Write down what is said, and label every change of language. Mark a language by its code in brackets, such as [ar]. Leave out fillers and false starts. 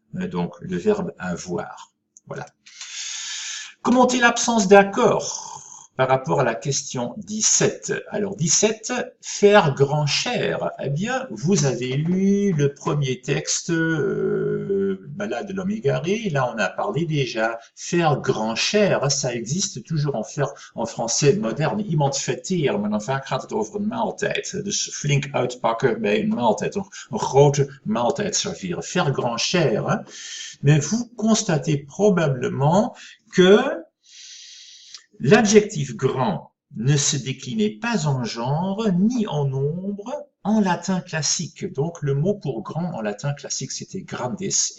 [fr] Donc, le verbe avoir. Voilà. Commenter l'absence d'accord par rapport à la question 17. Alors 17, faire grand cher. Eh bien, vous avez lu le premier texte, Balade de l'homme égaré. Là, on a parlé déjà. Faire grand cher, ça existe toujours en français moderne. [nl] Iemand verteer, maar dan vaak gaat het over een maaltijd. Dus flink uitpakken bij een maaltijd. Een grote maaltijd serveren. [fr] Faire grand cher. Hein? Mais vous constatez probablement que l'adjectif grand ne se déclinait pas en genre ni en nombre en latin classique. Donc le mot pour grand en latin classique c'était grandis.